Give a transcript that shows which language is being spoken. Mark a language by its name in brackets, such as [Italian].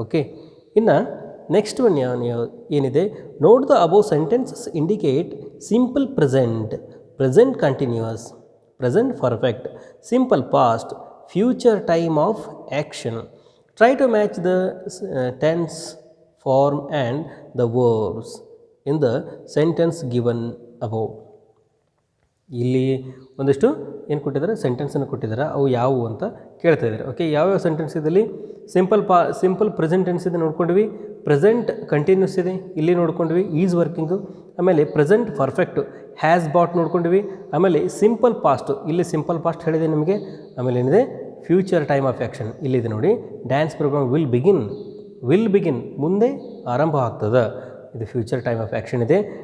[Kannada] Okay, ಇನ್ನು next one ಏನಿದೆ, [English] Note the above sentences indicate simple present continuous, present perfect, simple past, future time of action. Try to match the tense form and the verbs in the sentence given above. [Kannada] ಇಲ್ಲಿ ಒಂದಿಷ್ಟು ಏನು ಕೊಟ್ಟಿದ್ದಾರೆ, ಸೆಂಟೆನ್ಸನ್ನು ಕೊಟ್ಟಿದ್ದಾರೆ, ಅವು ಯಾವುವು ಅಂತ ಕೇಳ್ತಾ ಇದ್ದಾರೆ. ಓಕೆ, ಯಾವ್ಯಾವ ಸೆಂಟೆನ್ಸ್ ಇದರಲ್ಲಿ ಸಿಂಪಲ್ ಪ್ರೆಸೆಂಟ್ ಟೆನ್ಸ್ ಇದೆ ನೋಡ್ಕೊಂಡ್ವಿ, ಪ್ರೆಸೆಂಟ್ ಕಂಟಿನ್ಯೂಸ್ ಇದೆ ಇಲ್ಲಿ ನೋಡ್ಕೊಂಡ್ವಿ, ಈಸ್ ವರ್ಕಿಂಗು, ಆಮೇಲೆ ಪ್ರೆಸೆಂಟ್ ಪರ್ಫೆಕ್ಟು, ಹ್ಯಾಸ್ ಬಾಟ್ ನೋಡ್ಕೊಂಡ್ವಿ, ಆಮೇಲೆ ಸಿಂಪಲ್ ಪಾಸ್ಟು, ಇಲ್ಲಿ ಸಿಂಪಲ್ ಪಾಸ್ಟ್ ಹೇಳಿದೆ ನಿಮಗೆ, ಆಮೇಲೆ ಏನಿದೆ ಫ್ಯೂಚರ್ ಟೈಮ್ ಆಫ್ ಆ್ಯಕ್ಷನ್ ಇಲ್ಲಿದೆ ನೋಡಿ, [English] dance programme will begin [Kannada] ಮುಂದೆ ಆರಂಭ ಆಗ್ತದೆ, ಇದು ಫ್ಯೂಚರ್ ಟೈಮ್ ಆಫ್ ಆ್ಯಕ್ಷನ್ ಇದೆ.